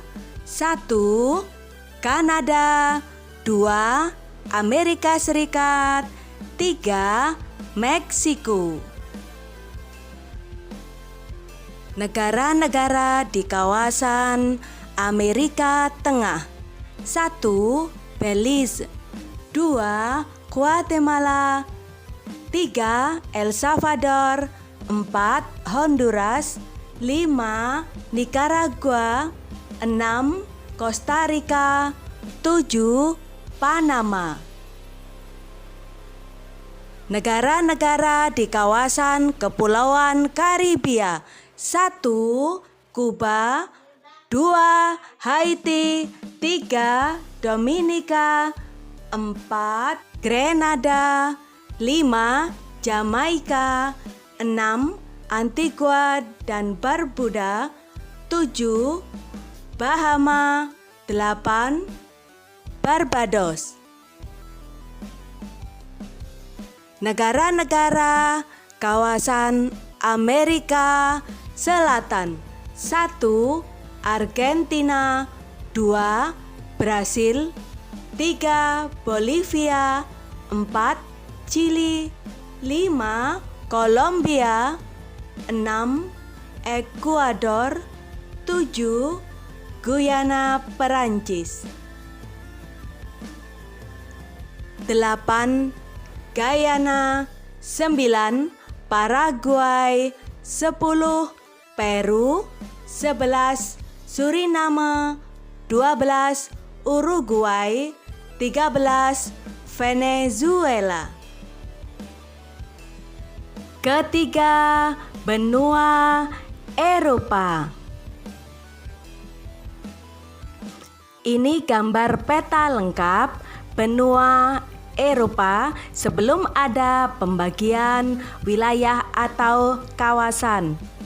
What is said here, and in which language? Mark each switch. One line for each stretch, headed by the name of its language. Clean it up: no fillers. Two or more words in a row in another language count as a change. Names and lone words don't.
Indonesian: 1. Kanada, 2. Amerika Serikat, 3. Meksiko. Negara-negara di kawasan Amerika Tengah. 1. Belize, 2. Guatemala, 3. El Salvador, 4. Honduras, 5. Nicaragua, 6. Costa Rica, 7. Panama. Negara-negara di kawasan Kepulauan Karibia. 1. Kuba, 2. Haiti, 3. Dominika, 4. Grenada, 5. Jamaika, 6. Antigua dan Barbuda, 7. Bahama, 8. Barbados. Negara-negara kawasan Amerika Selatan. 1. Argentina, 2. Brasil, 3. Bolivia, 4. Chili, 5. Kolombia, 6. Ekuador, 7. Guyana Perancis, 8. Guyana, 9. Paraguay, 10. Peru, 11. Suriname, 12. Uruguay, 13. Venezuela. Ketiga, benua Eropa. Ini gambar peta lengkap benua Eropa sebelum ada pembagian wilayah atau kawasan.